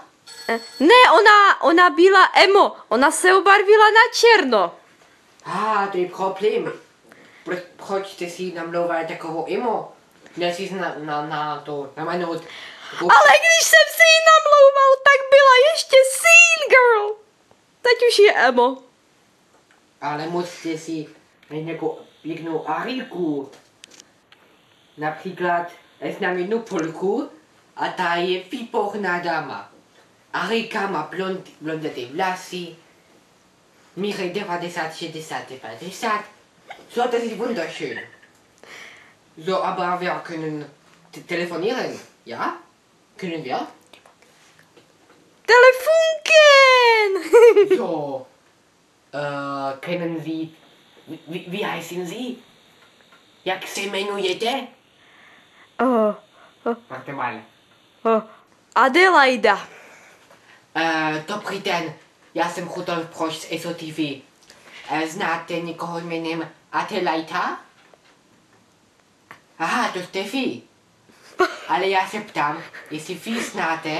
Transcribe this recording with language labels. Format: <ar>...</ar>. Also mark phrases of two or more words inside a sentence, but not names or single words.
<cs>Ne, ona byla emo. Ona se obarvila na černo. To je problém. Proč jste si namlouvala takovou emo? Měl jsi na to namanout. Ale když jsem si ji namlouval, tak byla ještě</cs> <en>scene girl.</en> <cs>Teď už je emo. Ale musíte si najít nějakou pěknou Ariku. Například znám jednu Polku a ta je výborná dáma. Arika má blondaté vlasy, míří 90, 60, 90.</cs> <de>So, das ist wunderschön. So, aber wir können telefonieren, ja? Können wir? Telefunken! So, kennen Sie, wie heißen Sie?</de> <cs>Jak se jmenujete?</cs> <de>Warte mal. Adelaida.</de> <cs>Dobrý den, já jsem Rudolf Proš z SOTV. Znáte někoho jménem Adelaida? Aha, to jste vy. Ale já se ptám, jestli vy znáte...</cs>